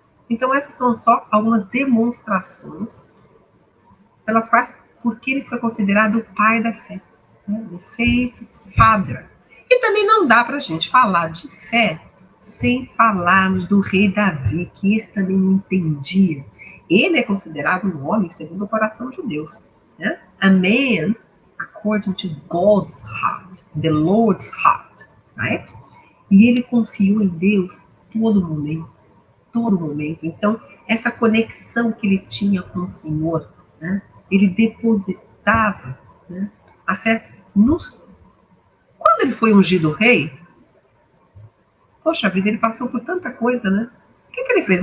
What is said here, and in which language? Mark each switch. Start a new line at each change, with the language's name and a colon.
Portuguese: Então essas são só algumas demonstrações pelas quais, porque ele foi considerado o pai da fé, né?
English: The Faith's Father.
Portuguese: E também não dá para a gente falar de fé sem falarmos do rei Davi, que esse também não entendia. Ele é considerado um homem segundo o coração de Deus, né?
English: A man according to God's heart, the Lord's heart, right?
Portuguese: E ele confiou em Deus todo momento, todo momento. Então, essa conexão que ele tinha com o Senhor, né? Ele depositava, né, a fé nos... Quando ele foi ungido rei, poxa vida, ele passou por tanta coisa, né? O que ele fez?